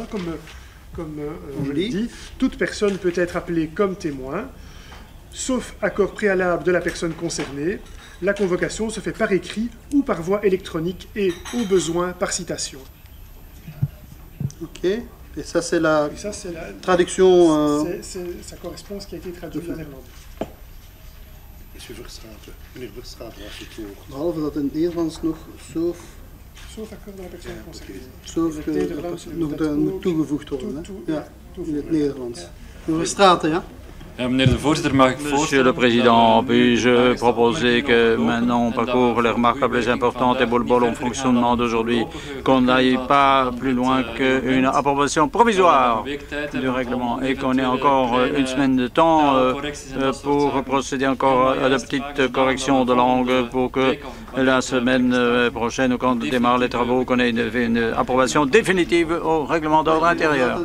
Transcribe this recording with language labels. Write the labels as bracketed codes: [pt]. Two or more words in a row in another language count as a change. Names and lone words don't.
[fr] Comme je l'ai dit, toute personne peut être appelée comme témoin, sauf accord préalable de la personne concernée. La convocation se fait par écrit ou par voie électronique et, au besoin, par citation. Ok. Et ça, c'est la traduction... Ça correspond à ce qui a été traduit en néerlandais. [nl] Meneer Verstraeten was het woord. Behalve dat in het Nederlands nog [fr] sauf akkoord de la personne concernée. [nl] Sauf nog moet toegevoegd worden. Hè? Ja, in het Nederlands. Meneer Verstraeten, ja? [fr] Monsieur le Président, puis-je proposer que maintenant on parcourt les remarques les plus importantes et bol en fonctionnement d'aujourd'hui, qu'on n'aille pas plus loin qu'une approbation provisoire du règlement et qu'on ait encore une semaine de temps pour procéder encore à de petites corrections de langue pour que la semaine prochaine, quand on démarre les travaux, qu'on ait une approbation définitive au règlement d'ordre intérieur.